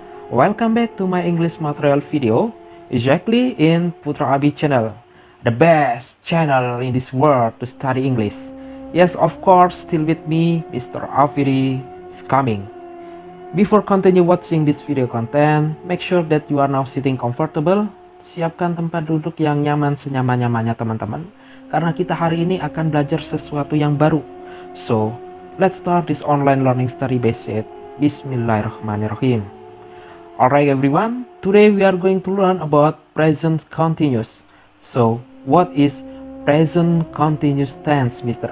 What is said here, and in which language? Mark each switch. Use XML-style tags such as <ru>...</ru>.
<en>Welcome back to my English material video, exactly in Putra Abi channel, the best channel in this world to study English. Yes, of course, still with me, Mr. Afiri is coming. Before continue watching this video content, make sure that you are now sitting comfortable.</en> <id>Siapkan tempat duduk yang nyaman senyaman-nyamannya teman-teman. Karena kita hari ini akan belajar sesuatu yang baru.</id> <en>So, let's start this online learning study basic. Bismillahirrahmanirrahim. Alright everyone, today we are going to learn about present continuous. So, what is present continuous tense, Mr.</en>